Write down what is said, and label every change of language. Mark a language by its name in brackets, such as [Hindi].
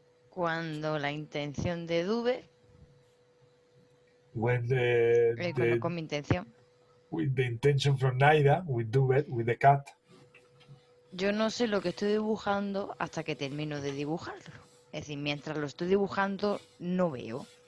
[Spanish] Cuando la intención de Dube, [English] when [Spanish] con mi intención, [English] with the intention from Naida, we do it with the cat. [Spanish] Yo no sé lo que estoy dibujando hasta que termino de dibujarlo. Es decir, mientras lo estoy dibujando, no veo.